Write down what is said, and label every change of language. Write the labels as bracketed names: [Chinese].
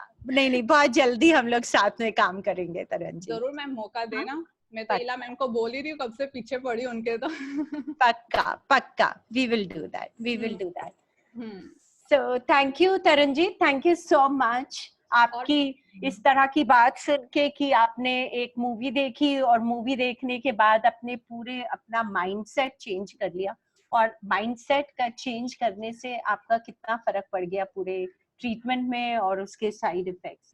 [Hindi] नहीं, बहुत जल्दी हम लोग साथ में काम करेंगे तरन जी। जरूर मैम, मौका देना। मैं तो इला मैम को बोल ही रही हूँ, कब से पीछे पड़ी उनके तो। [English] पक्का we will do that. So thank you Taran ji, thank you so much। [Hindi] आपकी इस तरह की बात सुन के कि आपने एक मूवी देखी और मूवी देखने के बाद अपना माइंडसेट चेंज कर लिया, और माइंडसेट का चेंज करने से आपका कितना फर्क पड़ गया पूरे ट्रीटमेंट में और उसके साइड इफेक्ट्स।